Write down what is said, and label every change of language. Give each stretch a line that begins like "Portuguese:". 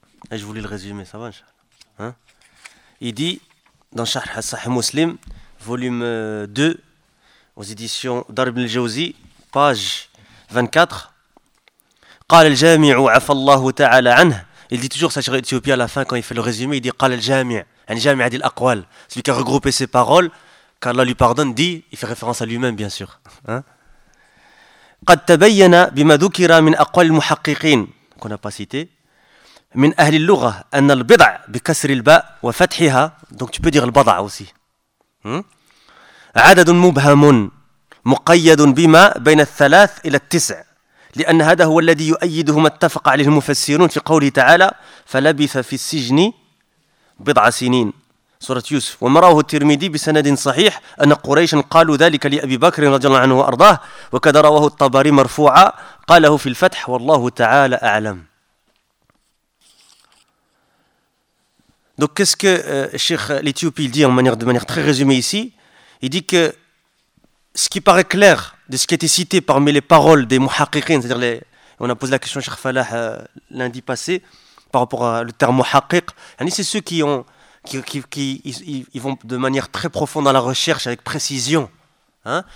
French: Et je voulais le résumer, ça va, inch'Allah. Hein? Il dit dans Sharh al-Sahih Muslim, volume 2, aux éditions d'Arb al-Jawzi, page 24.
Arabic: قال الجامع عفى الله تعالى عنه.
French: Il dit toujours ça sur l'Éthiopie à la fin quand il fait le résumé. Il dit
Arabic: قال الجامع.
French: Un جامع dit l'aqwal. Celui qui a regroupé ses paroles. Qu'Allah lui pardonne, dit, il fait référence à lui-même, bien sûr.
Arabic: قَدْ تَبَيَّنَ بِمَا ذُكِرَ مِنْ أَقْوَالِ الْمُحَقِّقِينَ
French: qu'on n'a pas cité.
Arabic: مِنْ أَهْلِ اللُّغَةِ أَنَّ الْبِضْعَ بِكَسْرِ الْبَاءِ وَفَتْحِهَا
French: donc tu peux dire le bada aussi.
Arabic: عَدَدٌ مُبْهَمٌ مُقَيَّدٌ بِمَا بَيْنَ الثَّلَاثِ إِلَى التِّسْعِ لِأَنَّ هَذَا هُوَ الَّذِي يُؤَيِّدُهُ مَا اتَّفَقَ عَلَيْهِ الْمُفَسِّرُونَ فِي قَوْلِهِ تَعَالَى فَلَبِثَ فِي السِّجْنِ بِضْعَ سِنِينَ سورة يوسف ومراه الترمذي بسند صحيح أن قريشا قالوا ذلك لأبي بكر رضي الله عنه وأرضاه وكذا رواه الطبري مرفوعا قاله في الفتح والله تعالى أعلم.
French: Donc qu'est-ce que Cheikh l'Éthiopie dit de manière très résumée ici? Il dit que ce qui paraît clair de ce qui a été cité parmi les paroles des muhaqqiqin, c'est-à-dire les, on a posé la question Cheikh Falah lundi passé par rapport au terme muhaqqiq, c'est ceux qui ont qui vont de manière très profonde dans la recherche avec précision. Hein?